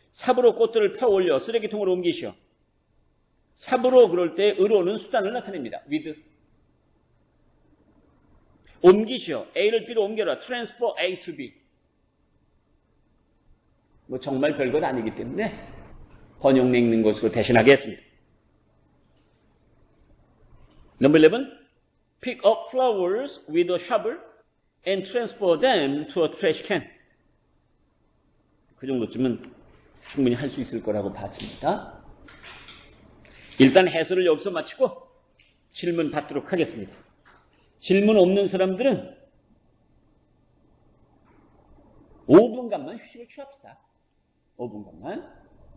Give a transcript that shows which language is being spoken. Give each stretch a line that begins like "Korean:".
Korean: 삽으로 꽃들을 펴 올려 쓰레기통으로 옮기시오. 삽으로 그럴 때 의로는 수단을 나타냅니다. with. 옮기시오. A를 B로 옮겨라.
English: Transfer A to B.
Korean: 뭐 정말 별것 아니기 때문에 번역 읽는 것으로 대신하겠습니다.
English: Number 11. Pick up flowers with a shovel and transfer them to a trash can.
Korean: 그 정도쯤은 충분히 할 수 있을 거라고 봤습니다. 일단 해설을 여기서 마치고 질문 받도록 하겠습니다. 질문 없는 사람들은 5분간만 휴식을 취합시다. 5분간만.